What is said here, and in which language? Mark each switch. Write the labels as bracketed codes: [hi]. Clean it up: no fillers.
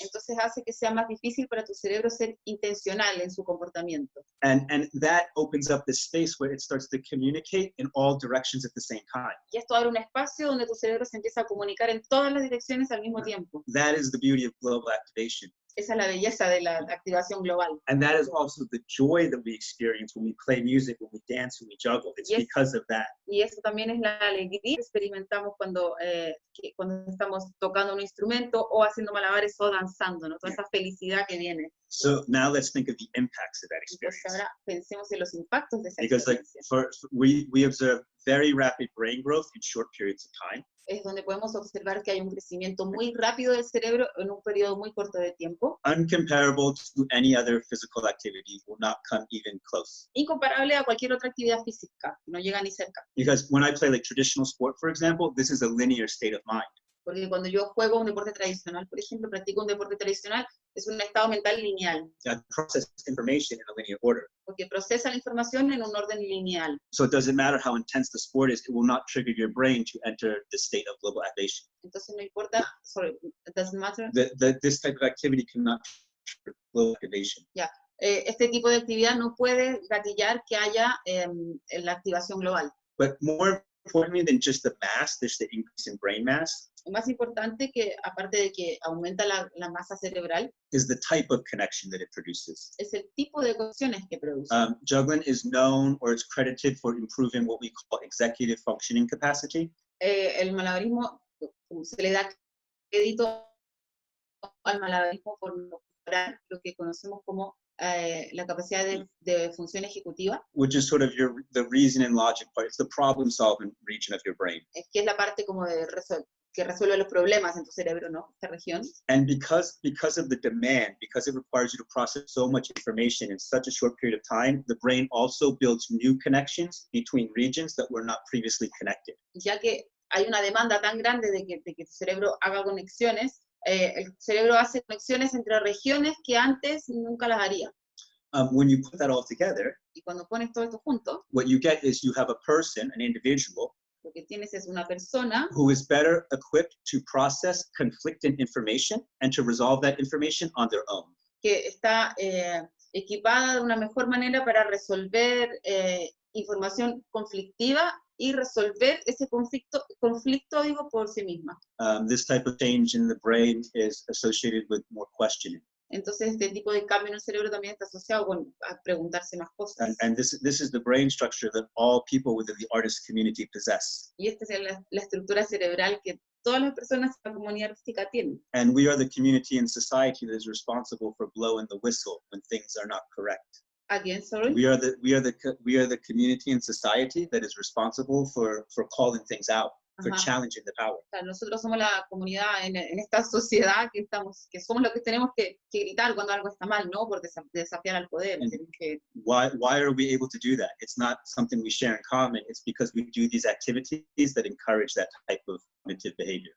[es] Entonces hace que sea más difícil para tu cerebro ser intencional en su comportamiento. [en] And that opens up this space where it starts to communicate in all directions at the same time. [es] Y esto abre un espacio donde tu cerebro se empieza a comunicar en todas las direcciones al mismo tiempo. [en] That is the beauty of global activation. [es] Esa es la belleza de la activación global. [en] And that is also the joy that we experience when we play music, when we dance, when we juggle. It's because of that. [es] Y eso también es la alegría que experimentamos cuando estamos tocando un instrumento o haciendo malabares o danzando, ¿no? Toda esa felicidad que viene. [en] So now let's think of the impacts of that experience. [es] Entonces ahora pensemos en los impactos de esa [en] Because [es] experiencia. [en] we observe very rapid brain growth in short periods of time. [es] Es donde podemos observar que hay un crecimiento muy rápido del cerebro en un periodo muy corto de tiempo. [en] Uncomparable to any other physical activity, will not come even close. [es] Incomparable a cualquier otra actividad física, no llega ni cerca. [en] Because when I play like traditional sport, for example, this is a linear state of mind. [es] Porque cuando yo juego un deporte tradicional, por ejemplo, practico un deporte tradicional, es un estado mental lineal. [en] That processes information in a linear order. [es] Porque procesa la información en un orden lineal. [en] So it doesn't matter how intense the sport is, it will not trigger your brain to enter the state of global activation. [es] Entonces no importa, [en] it doesn't matter. This type of activity cannot trigger global activation. Yeah. [es] Este tipo de actividad no puede gatillar que haya la activación global. [en] But more importantly than just the mass, there's the increase in brain mass. [es] Más importante que, aparte de que aumenta la masa cerebral, [en] is the type of connection that it produces. [es] Es el tipo de conexiones que produce. [en] Juggling is known or it's credited for improving what we call executive functioning capacity. [es] El malabarismo, se le da crédito al malabarismo por mejorar lo que conocemos como la capacidad de función ejecutiva. [en] Which is sort of the reason and logic part. It's the problem solving region of your brain. [es] Es que es la parte como que resuelve los problemas en tu cerebro, ¿no? Esta región. [en] And because of the demand, because it requires you to process so much information in such a short period of time, the brain also builds new connections between regions that were not previously connected. [es] Ya que hay una demanda tan grande de que tu cerebro haga conexiones, el cerebro hace conexiones entre regiones que antes nunca las haría. [en] When you put that all together, [es] y cuando pones todo esto junto, [en] what you get is you have a person, an individual, [es] Lo que tienes es una persona [en] who is better equipped to process conflicting information and to resolve that information on their own. [es] que está equipada de una mejor manera para resolver información conflictiva y resolver ese conflicto digo, por sí misma. [en] This type of change in the brain is associated with more questioning. [es] Entonces, este tipo de cambio en el cerebro también está asociado con a preguntarse más cosas. [en] And this is the brain structure that all people within the artist community possess. [es] Y esta es la estructura cerebral que todas las personas de la comunidad artística tienen. [en] And we are the community and society that is responsible for blowing the whistle when things are not correct. Again, sorry. We are the community and society that is responsible for calling things out, for challenging the power. [es] O sea, nosotros somos la comunidad en esta sociedad que somos los que tenemos que gritar cuando algo está mal, ¿no? Por desafiar al poder. [en] Why are we able to do that? It's not something we share in common. It's because we do these activities that encourage that type of cognitive behavior.